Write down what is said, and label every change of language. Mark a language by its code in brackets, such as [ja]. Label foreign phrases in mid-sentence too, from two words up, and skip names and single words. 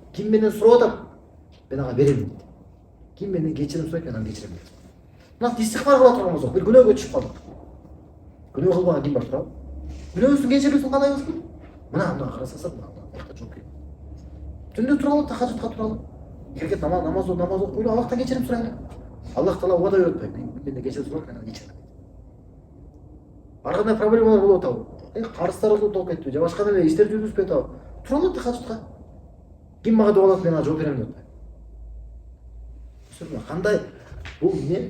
[ky] Ким менден сурап атат? Мен ага берем. Ким менден кечирим сурайт, мен ага кечирем. Мына истихфар кыла турган болсок, бир күнөөгө түшүп калдык. Күнөө кылбаган ким бар туурабы? Күнөөбүздүн кечирүүсүн каалайбызбы? Мына карасаңыздар, Аллахка жооп берем. Түндө туралы тахажудка туралы. Керекет намаз окуйлу, Аллахтан кечирим сурайлы. Аллах Таала убада берет атпайбы? Мен менден кечирим сурап, мен ага кечирем. Ар кандай проблемалар болуп атабы? Карыздар болуп кетти, же башка неме иштер жүрүзбөй атабы? Туралы тахажудка. Ким мага дуа кылат, мен ага жооп берем деп атпайбы? Түсүрмө, кандай бул эмне?